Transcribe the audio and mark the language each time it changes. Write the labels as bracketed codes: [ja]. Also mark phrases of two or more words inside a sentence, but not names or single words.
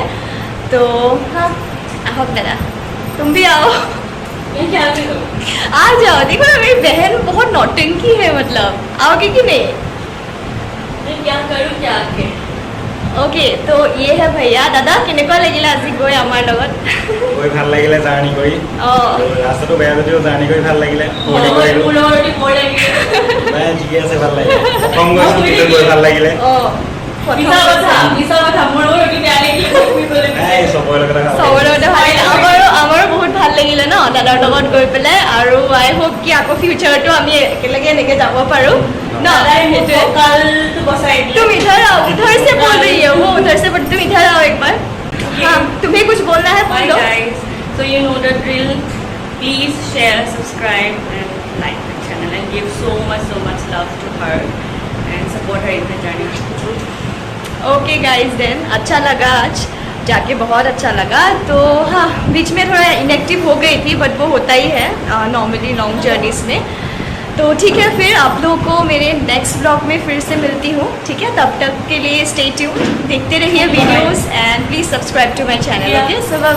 [hi] तो हाँ, आओ मेरा, तुम भी आओ. आ जाओ. देखो ना, मेरी बहन बहुत नौटंकी है, मतलब आओगे कि नहीं? क्या करूँ क्या आके? ओके, तो ये है भैया. [as] दादा केनेকুৱা লাগিলে আজি গৈ আমাৰ লগত? গৈ ভাল লাগিলে জাৰ্ণি কৰি. ৰাস্তাটো বেয়া যদিও জাৰ্ণি কৰি ভাল লাগিলে. নাই ঠিকে আছে, ভাল লাগিলে. প্ৰথম গৈছোঁ কিন্তু গৈ ভাল লাগিলে. নাই চবৰে লগতে ভাল লাগিলে. আমাৰো বহুত ভাল লাগিলে ন দাদাৰ লগত গৈ পেলাই. আৰু [en] I hope [as] কি আকৌ ফিউচাৰটো আমি একেলগে এনেকে যাব পাৰোঁ ন. সেইটোৱে. [hi] तुम इधर आओ, उधर से बोल रही है वो, उधर से, बट तुम इधर आओ एक बार. हाँ, तुम्हें कुछ बोलना है? Hi बोलो. [en] guys, so you know the drill. Please share, subscribe and like the channel and give so much love to her and support her in her journey. Okay guys, [hi] देन अच्छा लगा आज जाके, बहुत अच्छा लगा. तो हाँ, बीच में थोड़ा इनएक्टिव हो गई थी, बट वो होता ही है नॉर्मली [en] long journeys [hi] में. तो ठीक है, फिर आप लोगों को मेरे [en] next blog [hi] में फिर से मिलती हूँ. ठीक है, तब तक के लिए [en] stay tuned, [hi] देखते रहिए वीडियोस एंड [en] please subscribe to my channel.